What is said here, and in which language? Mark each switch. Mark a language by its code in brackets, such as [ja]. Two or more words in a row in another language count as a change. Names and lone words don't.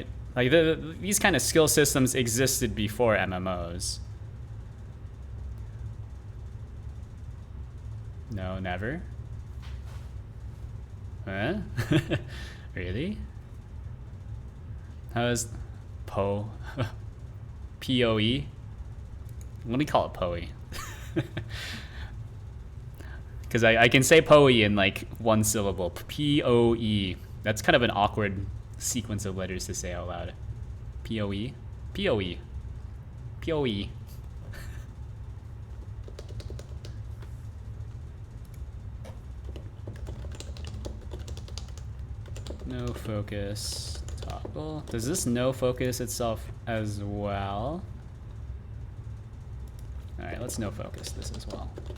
[en] Like these kind of skill systems existed before MMOs. No, never. Huh? Really? How is Poe? P-O-E? Let me call it Poe. Because I can say Poe in like one syllable. P-O-E. That's kind of an awkward sequence of letters to say out loud. P-O-E? P-O-E. P-O-E. No focus toggle. Does this no focus itself as well? Alright, let's no focus this as well.